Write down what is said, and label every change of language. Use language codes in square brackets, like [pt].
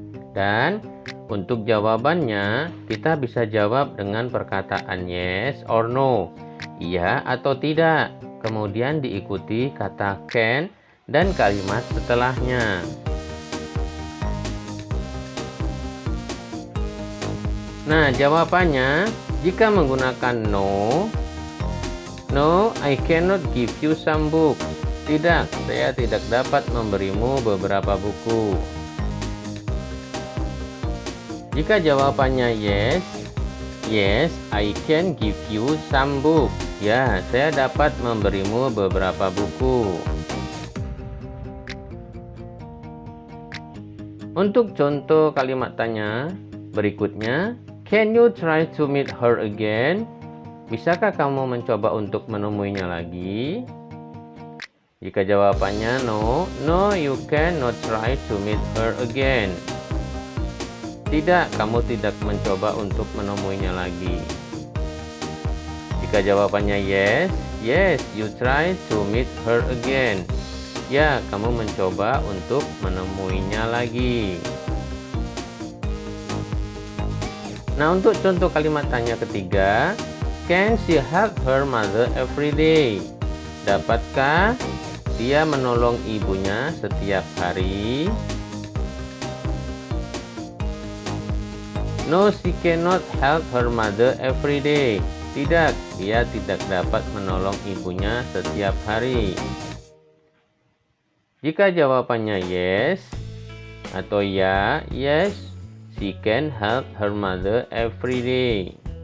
[id] Dan untuk jawabannya, kita bisa jawab dengan perkataan [en] yes or no, [id] iya atau tidak. Kemudian diikuti kata can dan kalimat setelahnya. Nah, jawabannya jika menggunakan no, [en] No, I cannot give you some book. [id] Tidak, saya tidak dapat memberimu beberapa buku. Jika jawabannya [en] yes, yes, I can give you some book. [id] Ya, saya dapat memberimu beberapa buku. Untuk contoh kalimat tanya berikutnya, [en] can you try to meet her again? [id] Bisakah kamu mencoba untuk menemuinya lagi? Jika jawabannya [en] no, no, you cannot try to meet her again. [id] Tidak, kamu tidak mencoba untuk menemuinya lagi. Jika jawabannya [en] yes, yes, you try to meet her again. [id] Ya, kamu mencoba untuk menemuinya lagi. Nah, untuk contoh kalimat tanya ketiga, [en] can she help her mother every day? [id] Dapatkah dia menolong ibunya setiap hari? [en] No, she cannot help her mother every day. [id] Tidak, dia tidak dapat menolong ibunya setiap hari. Jika jawabannya [en] yes [id] atau ya, [en] yes, she can help her mother every day.